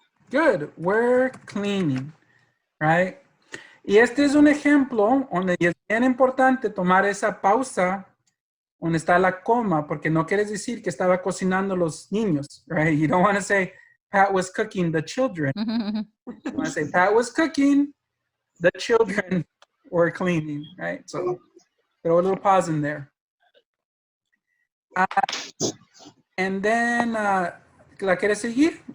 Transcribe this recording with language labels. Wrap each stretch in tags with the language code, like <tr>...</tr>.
<en>Good, we're cleaning, right?</en> <es>Y este es un ejemplo donde es bien importante tomar esa pausa donde está la coma, porque no quieres decir que estaba cocinando los niños, right?</es> <en>You don't want to say Pat was cooking the children. You want to say Pat was cooking, the children were cleaning, right? So throw a little pause in there. And then,</en> <es>¿la quieres seguir?</es>